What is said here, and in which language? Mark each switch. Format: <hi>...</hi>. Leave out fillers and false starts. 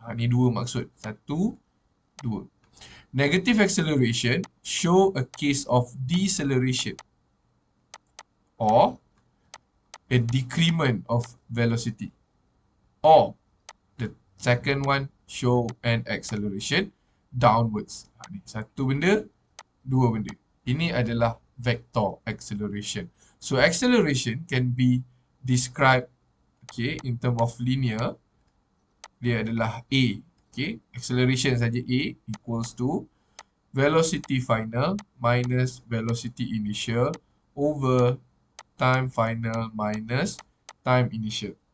<ms>Ni 2 maksud.</ms> <en>1, 2. Negative acceleration show a case of deceleration or a decrement of velocity. Or the second one show an acceleration downwards.</en> <ms>Ni 1 benda, 2 benda. Ini adalah vector acceleration.</ms> <en>So acceleration can be described, okay, in term of linear.</en> <ms>Dia adalah A.</ms> <en>Okay, acceleration saja A equals to velocity final minus velocity initial over time final minus time initial.</en>